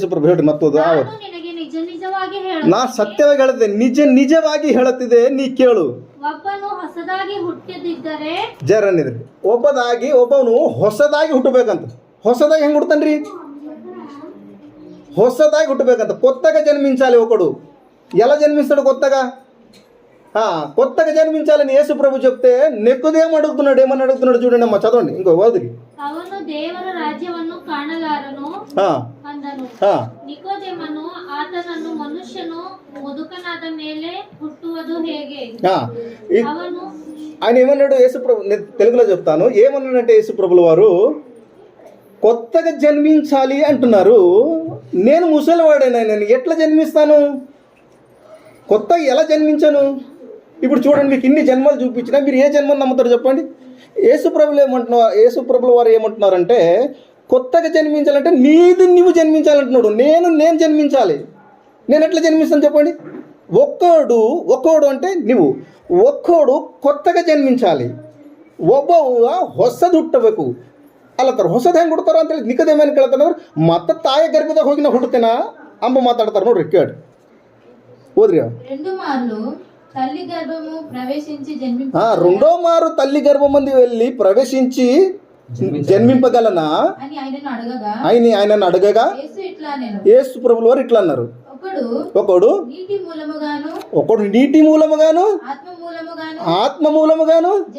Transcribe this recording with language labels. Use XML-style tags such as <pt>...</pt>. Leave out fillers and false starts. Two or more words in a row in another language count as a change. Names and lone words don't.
<kn>ಯೇಸು ಪ್ರಭು ಹೇಳ್ರಿ ಮತ್ತೋದು ನಾ ಸತ್ಯವಾಗಿ ಹೇಳ್ತೇನೆ, ನಿಜವಾಗಿ ಹೇಳುತ್ತಿದೆ, ನೀ ಕೇಳು. ಒಬ್ಬನು ಹೊಸದಾಗಿ ಹುಟ್ಟಿದಿದ್ದರೆ ಜರನಿದ್ರಿ ಒಬ್ಬನು ಹೊಸದಾಗಿ ಹುಟ್ಟಬೇಕಂತ. ಹೊಸದಾಗಿ ಹೆಂಗ್ ಹುಡ್ತಾನ್ರಿ? ಹೊಸದಾಗಿ ಹುಟ್ಟಬೇಕಂತ.</kn> <te>కొత్తగా జన్మించాలి ఒకడు. ఎలా జన్మిస్తాడు? కొత్తగా జన్మించాలని యేసు ప్రభు చెప్తే నికోదేము అడుగుతున్నాడు. ఏమని అడుగుతున్నాడు చూడండి అమ్మా, చదవండి ఇంకో వదిలి.</te> <kn>ಅವನು ದೇವರ ರಾಜ್ಯವನ್ನು ಕಾಣಲಾರನು ಅಂದನು. ನಿಕೋದೇಮನು ಆತನನ್ನು ಮನುಷ್ಯನು ಮುದುಕನಾದ ಮೇಲೆ ಹುಟ್ಟುವುದು ಹೇಗೆ?</kn> <te>ఆయన ఏమన్నాడు? యేసు ప్రభు, నేను తెలుగులో చెప్తాను. ఏమన్నాడంటే యేసు ప్రభుల వారు కొత్తగా జన్మించాలి అంటున్నారు. నేను ముసలివాడైనా నేను ఎట్లా జన్మిస్తాను? కొత్తగా ఎలా జన్మించాను? ఇప్పుడు చూడండి, మీకు ఇన్ని జన్మలు చూపించినా మీరు ఏ జన్మను నమ్ముతారు చెప్పండి? యేసు ప్రభుల వారు ఏమంటున్నారంటే కొత్తగా జన్మించాలంటే నువ్వు జన్మించాలంటున్నాడు. నేను జన్మించాలి. నేను ఎట్లా జన్మిస్తాను చెప్పండి? ఒక్కోడు అంటే నువ్వు ఒక్కోడు కొత్తగా జన్మించాలి.</te> <kn>ಒಬ್ಬ ಹೊಸದು ಹುಟ್ಟಬೇಕು ಅಲ್ಲತ್ತಾರ. ಹೊಸದು ಹೆಂಗೆ ಹುಡ್ತಾರ ಅಂತೇಳಿ ನಿಕೋದೇಮನ ಕೇಳ್ತಾನಂದ್ರೆ ಮತ್ತೆ ತಾಯಿ ಗರ್ಭದಾಗ ಹೋಗಿ ನಾ ಹುಡ್ತೇನ ಅಂಬ ಮಾತಾಡ್ತಾರೆ ನೋಡ್ರಿ. ಕೇಳಿ ఓద్రి.</kn> <te>రెండో మారు తల్లి గర్భమంది వెళ్ళి ప్రవేశించి జన్మింపగలనా అని ఆయనను అడగగా యేసు ప్రభుల వారు ఇట్లా అన్నారు. ఒకడు నీటి మూలముగాను ఆత్మ మూలముగాను</te>